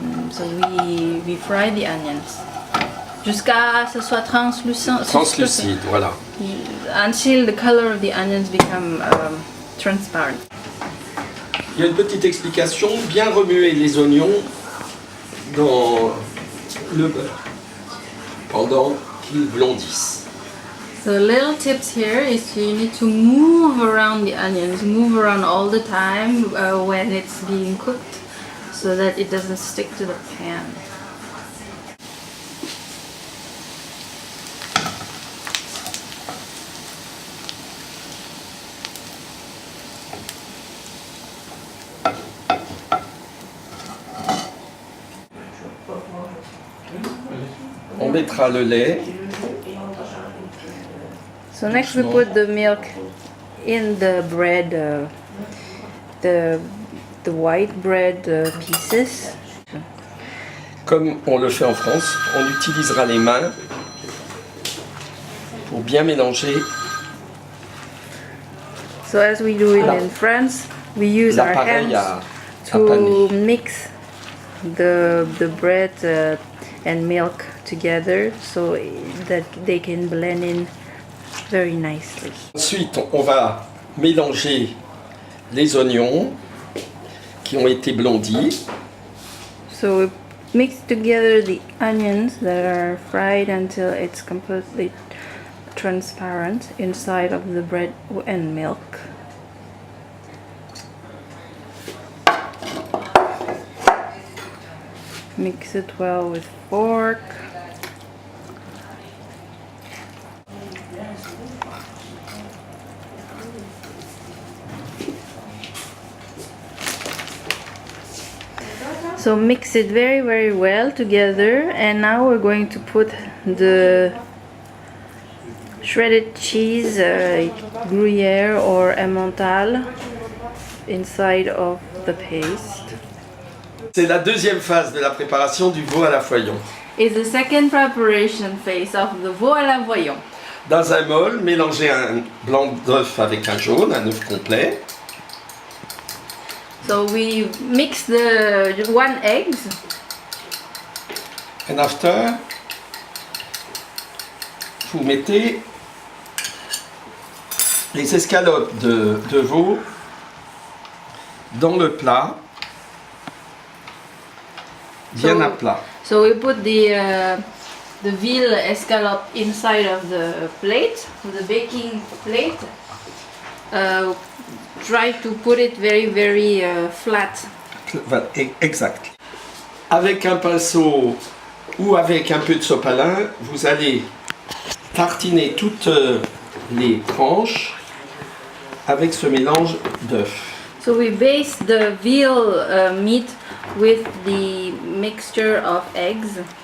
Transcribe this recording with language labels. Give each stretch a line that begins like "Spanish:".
English: So we fry the onions
French: jusqu'à ce soit translucide, voilà.
English: Until the color of the onions become transparent.
French: Il y a une petite explication, bien remuer les oignons dans le beurre pendant qu'ils blondissent.
English: So little tips here is you need to move around the onions, move around all the time when it's being cooked, so that it doesn't stick to the pan.
French: On mettra le lait.
English: So next we put the milk in the bread, the the white bread pieces.
French: Comme on le fait en France, on utilisera les mains pour bien mélanger
English: So as we do it in France, we use our
French: l'appareil
English: hands
French: à paner.
English: to mix the bread and milk together so that they can blend in very nicely.
French: Ensuite, on va mélanger les oignons qui ont été blondis.
English: So we mix together the onions that are fried until it's completely transparent inside of the bread and milk. Mix it well with fork. So mix it very well together, and now we're going to put the shredded cheese, Gruyere or Emmental, inside of the paste.
French: C'est la deuxième phase de la préparation du veau à la foillon.
English: It's the second preparation phase of the veau à la voyon.
French: Dans un bol, mélangez un blanc d'œuf avec un jaune, un œuf complet.
English: So we mix the 1 egg. And after,
French: vous mettez les escalopes de veau dans le plat, bien à plat.
English: So we put the veal escalope inside of the plate, the baking plate. Try to put it very flat.
French: Voilà, exact. Avec un pinceau ou avec un peu de sopalin, vous allez tartiner toutes les tranches avec ce mélange d'œufs.
English: So we baste the veal meat with the mixture of eggs.